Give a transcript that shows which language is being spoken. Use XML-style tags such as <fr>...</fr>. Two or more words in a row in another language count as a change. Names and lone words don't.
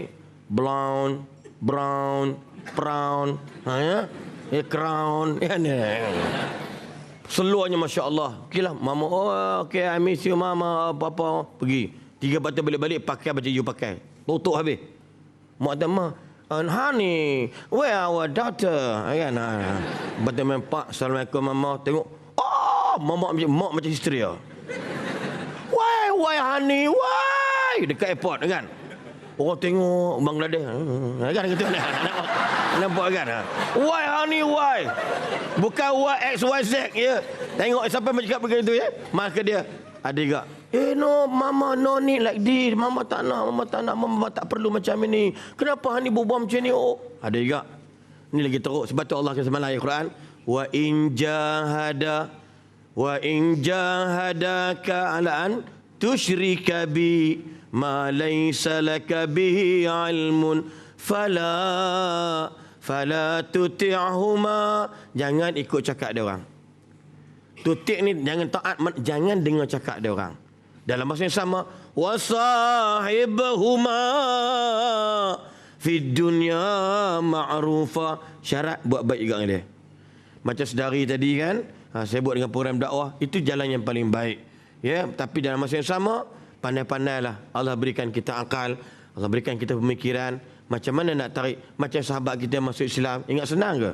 <ms>Brown, crown ya ni. Seluarnya masya-Allah. Okeylah mama, okey</ms> <en>I miss you mama,</en> <ms>apa pergi. 3 batu balik-balik pakai baju you pakai. Tutup habis. Mak kata,</ms> <en>"Ma, honey, where our daughter?"</en> <ms>Kan? Betul memang Pak, Assalamualaikum mama. Tengok, mak macam histeria.</ms> <en>Why honey, why?</en> <ms>Dekat airport kan? Orang tengok Bangladesh. Kan gitu. Nampak kan?</ms> <en>Why honey why?</en> <ms>Bukan why X Y Z ya. Tengok siapa bercakap begitu ya. Maka dia ada juga.</ms> <en>No mama no need like this.</en> <ms>Mama tak nak, mama tak perlu macam ini. Kenapa honey berbual macam ni? Oh, ada juga. Ini lagi teruk sebab tu Allah kata dalam Al-Quran,</ms> <ar>وإن جاهداك على أن تشرك بي ما ليس لك به علم فلا تطعهما.</ar> <ms>Jangan ikut cakap dia orang. Tutik ni jangan taat, jangan dengar cakap dia orang. Dalam masa yang sama,</ms> <ar>وصاحبهما في الدنيا معروفا.</ar> <ms>Syarat buat baik juga dengan dia. Macam sedari tadi kan, saya buat dengan program dakwah, itu jalan yang paling baik. Ya, tapi dalam masa yang sama, pandai-pandailah. Allah berikan kita akal, Allah berikan kita pemikiran. Macam mana nak tarik, macam sahabat kita masuk Islam, ingat senang ke?</ms>